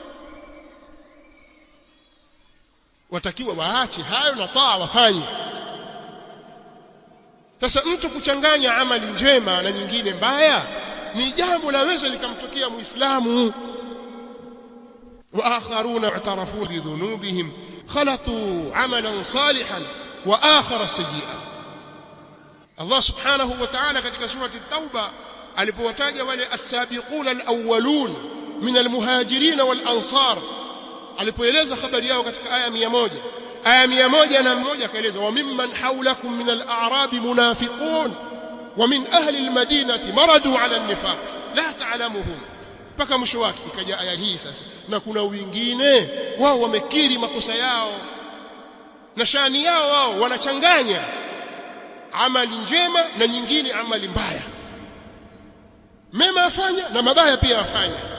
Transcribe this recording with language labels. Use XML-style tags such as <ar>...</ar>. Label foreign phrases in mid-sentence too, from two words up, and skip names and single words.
<sw>Watakiwa waache hayo na taa wafanye. Sasa mtu kuchanganya amali njema na nyingine mbaya ni jambo laweza likamtokea Muislamu.</sw> <ar>و آخرون اعترفوا بذنوبهم خلطوا عملا صالحا و آخر سيئا. الله سبحانه و تعالى</ar> <sw>katika</sw> <ar>سورة التوبة</ar> <sw>alipowataja wale</sw> <ar>السابقون الأولون من المهاجرين و الأنصار,</ar> <sw>alipoeleza habari yao katika aya 101 akaeleza</sw> <ar>و ممن حولكم من الأعراب منافقون و من أهل المدينة مردوا على النفاق لا تعلمهم,</ar> <sw>mpaka mwisho wake. Ikaja aya hii sasa, na kuna wengine wao wamekiri makosa yao na shani yao, wao wanachanganya amali njema na nyingine amali mbaya, mema afanya na mabaya pia afanya.</sw>